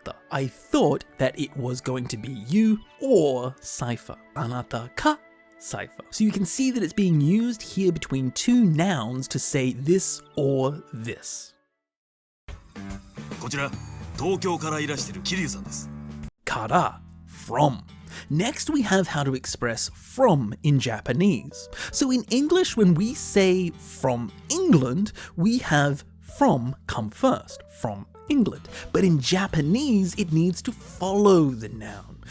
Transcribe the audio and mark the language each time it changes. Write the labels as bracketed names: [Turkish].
[English] I thought that it was going to be you or Cypher. [Japanese] Anata ka Cypher. [English] So you can see that it's being used here between two nouns to say this or this. [Japanese] こちら東京からいらしてる桐生さんです。 [English] Kara, from. Next, we have how to express from in Japanese. So in English, when we say from England, we have from come first, from England. But in Japanese, it needs to follow the noun.